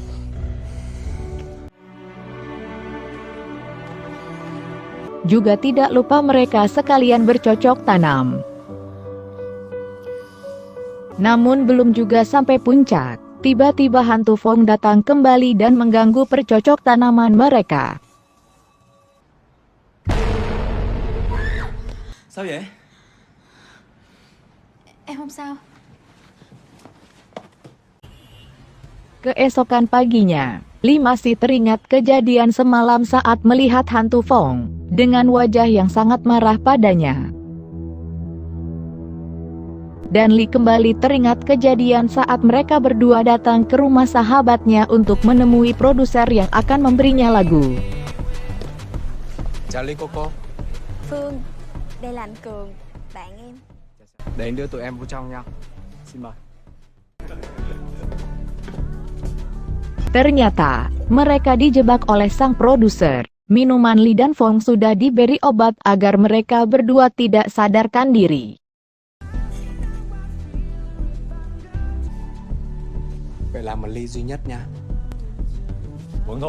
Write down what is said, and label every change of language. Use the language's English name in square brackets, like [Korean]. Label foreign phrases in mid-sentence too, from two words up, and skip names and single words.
[Indonesian] Juga tidak lupa mereka sekalian bercocok tanam. Namun belum juga sampai puncak, tiba-tiba hantu Phong datang kembali dan mengganggu percocok tanaman mereka. [Vietnamese] Sao vậy? Em không sao. [Indonesian] Keesokan paginya, Lee masih teringat kejadian semalam saat melihat hantu Phong, dengan wajah yang sangat marah padanya. Dan Lee kembali teringat kejadian saat mereka berdua datang ke rumah sahabatnya untuk menemui produser yang akan memberinya lagu. [Vietnamese] Chào Ly Coco. Phương, đây là anh Cường, bạn em. Để anh đưa tụi em vô trong nha. Xin mời. [Indonesian] Ternyata, mereka dijebak oleh sang produser. Minuman Lee dan Phong sudah diberi obat agar mereka berdua tidak sadarkan diri. [Vietnamese] Vậy là một ly duy nhất nha. Uống thôi.